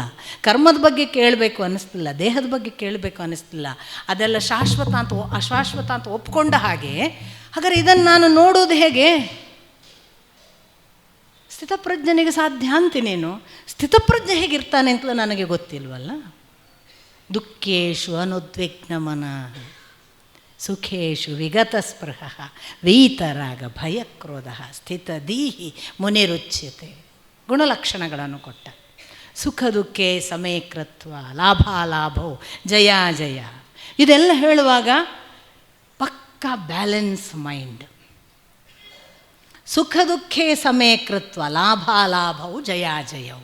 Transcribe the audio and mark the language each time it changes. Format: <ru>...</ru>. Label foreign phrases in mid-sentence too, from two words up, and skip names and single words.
<kn>ಕರ್ಮದ ಬಗ್ಗೆ ಕೇಳಬೇಕು ಅನ್ನಿಸ್ಲಿಲ್ಲ, ದೇಹದ ಬಗ್ಗೆ ಕೇಳಬೇಕು ಅನ್ನಿಸ್ಲಿಲ್ಲ. ಅದೆಲ್ಲ ಶಾಶ್ವತ ಅಂತ ಅಶಾಶ್ವತ ಅಂತ ಒಪ್ಕೊಂಡ ಹಾಗೆ. ಹಾಗಾದರೆ ಇದನ್ನು ನಾನು ನೋಡೋದು ಹೇಗೆ? ಸ್ಥಿತಪ್ರಜ್ಞನಿಗೆ ಸಾಧ್ಯ ಅಂತೀನೇನು, ಸ್ಥಿತಪ್ರಜ್ಞೆ ಹೇಗಿರ್ತಾನೆ ಅಂತಲೂ ನನಗೆ ಗೊತ್ತಿಲ್ವಲ್ಲ.</kn> <sa>ದುಃಖೇಶು ಅನುದ್ವಿಗ್ನಮನ ಸುಖೇಶು ವಿಗತ ಸ್ಪೃಹ ವೀತರಾಗ ಭಯಕ್ರೋಧ ಸ್ಥಿತದೀಹಿ ಮುನಿರುಚ್ಯತೆ.</sa> <kn>ಗುಣಲಕ್ಷಣಗಳನ್ನು ಕೊಟ್ಟ.</kn> <sa>ಸುಖ ದುಃಖೇ ಸಮೇಕೃತ್ವ ಲಾಭಾಲಾಭವು ಜಯ ಜಯ,</sa> <kn>ಇದೆಲ್ಲ ಹೇಳುವಾಗ ಪಕ್ಕಾ</kn> <en>balance mind.</en> <sa>ಸುಖ ದುಃಖೇ ಸಮೇಕೃತ್ವ ಲಾಭಾಲಾಭವು ಜಯ ಜಯವು.</sa>